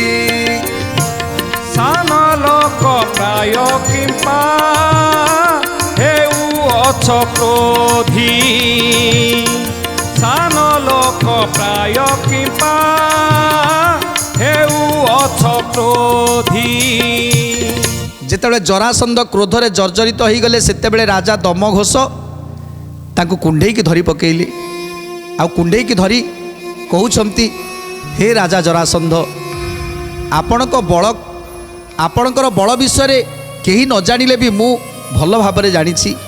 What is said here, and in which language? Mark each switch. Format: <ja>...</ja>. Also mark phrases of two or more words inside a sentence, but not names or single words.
<or>ସାନ ଲୋକ ପ୍ରାୟ କିମ୍ପା ହେଉ ଅଛ କ୍ରୋଧୀ ସାନ ଲୋକ ପ୍ରାୟ କିମ୍ପା ହେଉ ଅଛ କ୍ରୋଧୀ ଯେତେବେଳେ ଜରାସନ୍ଧ କ୍ରୋଧରେ ଜର୍ଜରିତ ହୋଇଗଲେ ସେତେବେଳେ ରାଜା ଦମଘୋଷ ତାଙ୍କୁ କୁଣ୍ଢେଇକି ଧରି ପକେଇଲେ। ଆଉ କୁଣ୍ଢେଇକି ଧରି କହୁଛନ୍ତି, ହେ ରାଜା ଜରାସନ୍ଧ, ଆପଣଙ୍କର ବଳ ବିଷୟରେ କେହି ନ ଜାଣିଲେ ବି ମୁଁ ଭଲ ଭାବରେ ଜାଣିଛି।</or>